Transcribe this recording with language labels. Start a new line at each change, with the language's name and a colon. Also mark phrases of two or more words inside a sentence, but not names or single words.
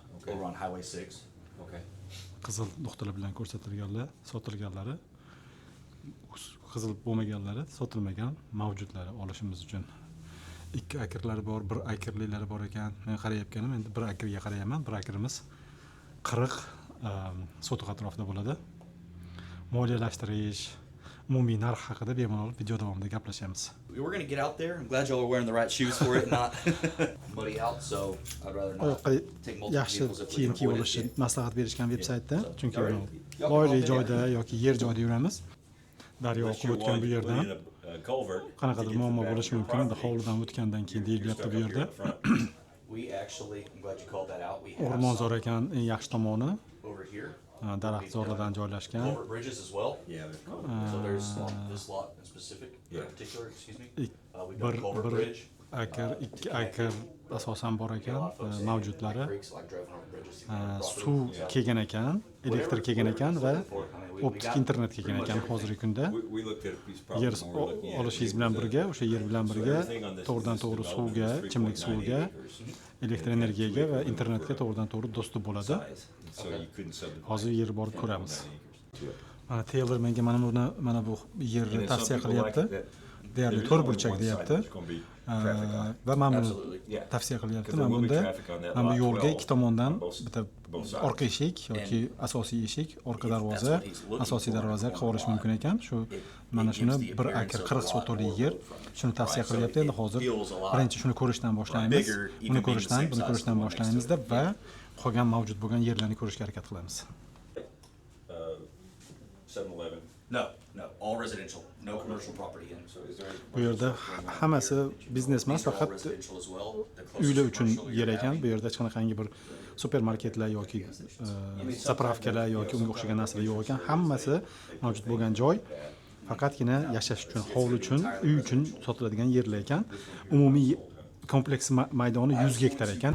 Uzbek: Qizil nuqtalar bilan ko'rsatilganlar, sotilganlari, qizil bo'lmaganlari, sotilmagan mavjudlari olishimiz uchun. 2 akrlari bor, 1 akrliklari bor ekan. Men qarayapganim endi 1 akrga qarayapman. 1 akrimiz 40 sotix atrofida bo'ladi. Moliyalashtirish, umumiy narx haqida bemalol video davomida gaplashamiz.
English: We're going to get out there. I'm glad y'all are wearing the right shoes for it, not buddy out, so I'd rather not take multiple
Uzbek: yaxshi
English: vehicles if we
Uzbek: kiyim
English: can
Uzbek: kiyib
English: avoid
Uzbek: olishni
English: it.
Uzbek: maslahat berishgan veb-saytda, chunki
English: Alright.
Uzbek: loyli joyda yoki yer joyda yuramiz. Daryo oqib o'tgan bu yerdan qanaqadir muammo bo'lishi mumkin. Endi hovlidan o'tgandan keyin deyilyapti bu yerda.
English: We actually, I'm glad you called that out. We have
Uzbek: O'rmonzor ekan eng yaxshi tomoni.
English: over here.
Uzbek: Daraxtzorlardan joylashgan.
English: Culvert bridges as well. Yeah, they're called. So there's this lot in specific, in particular, excuse me. We've got a
Uzbek: Bir
English: culvert bridge.
Uzbek: akr, 2 akr asosan bor ekan mavjudlari.
English: Creeks, like driving over bridges. to get across.
Uzbek: Suv kelgan ekan, elektr kelgan ekan va optik internet kelgan ekan hozirgi kunda.
English: We looked at a piece of
Uzbek: Yer
English: property. when we were looking at it.
Uzbek: olishingiz bilan birga, o'sha yer bilan birga to'g'ridan to'g'ri suvga, ichimlik suviga, elektr energiyaga va internetga to'g'ridan to'g'ri dostуп bo'ladi.
English: So you couldn't subdivide.
Uzbek: Hozir yer borib ko'ramiz.
English: to it.
Uzbek: Mana Taylor menga mana bu yerni
English: And then some
Uzbek: tavsiya
English: people like
Uzbek: qilyapti.
English: that
Uzbek: Deyarli
English: there's
Uzbek: 4
English: only
Uzbek: burchak
English: one side
Uzbek: deyapti.
English: that's gonna be traffic on it.
Uzbek: Va mana buni
English: Absolutely. Yeah.
Uzbek: tavsiya qilyapti.
English: Because there
Uzbek: Mana
English: will be
Uzbek: bunda
English: traffic on that
Uzbek: mana bu
English: lot
Uzbek: yo'lga 12 ikki tomondan
English: on both
Uzbek: bitta
English: sides.
Uzbek: orqa eshik yoki asosiy eshik, orqa darvoza, asosiy darvoza qilib olish mumkin ekan. Shu mana shuni 1 akr 40 sotixli yer. Shuni tavsiya qilyapti. Endi hozir birinchi shuni ko'rishdan boshlaymiz. Buni ko'rishdan boshlaymiz-da va qolgan mavjud bo'lgan yerlarni ko'rishga harakat qilamiz.
English: 7-Eleven. No, all residential. no commercial property in. So is there?
Uzbek: Bu yerda hammasi biznes emas,
English: These are all
Uzbek: faqat
English: residential as well. The closest
Uzbek: uylar uchun
English: commercial
Uzbek: yer
English: you're
Uzbek: ekan.
English: having.
Uzbek: Bu yerda hech qanaqangi bir supermarketlar yoki zapravkalar yoki unga o'xshagan narsalar yo'q ekan. Hammasi mavjud bo'lgan joy. Faqatgina yashash uchun, hovli uchun, uy uchun sotiladigan yerlar ekan. Umumiy kompleks maydoni 100 gektar ekan.